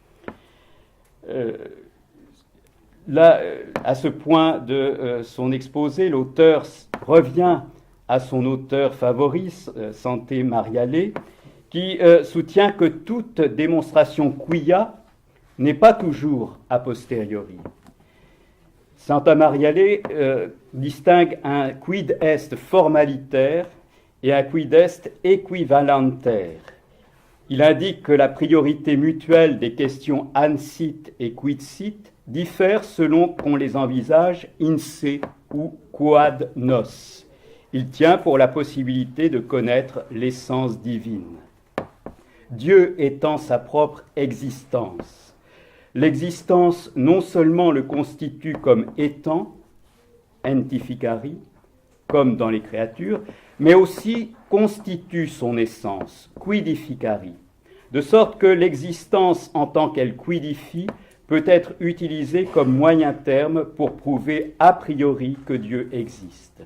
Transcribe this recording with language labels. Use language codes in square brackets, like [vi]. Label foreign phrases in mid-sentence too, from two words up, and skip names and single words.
[fr] Là, à ce point de son exposé, l'auteur revient à son auteur favori, Santé Mariale, qui soutient que toute démonstration quia n'est pas toujours [la] a posteriori. [fr] Santa Mariale distingue un [la] quid est [fr] formalitaire et un [la] quid est [fr] équivalentaire. Il indique que la priorité mutuelle des questions [la] an sit et quid sit [fr] diffère selon qu'on les envisage [la] in se [fr] ou [la] quod nos. [fr] Il tient pour la possibilité de connaître l'essence divine. Dieu étant sa propre existence, l'existence non seulement le constitue comme étant, entificari, comme dans les créatures, mais aussi constitue son essence, quidificari, de sorte que l'existence en tant qu'elle quidifie peut être utilisée comme moyen terme pour prouver [la] a priori [fr] que Dieu existe.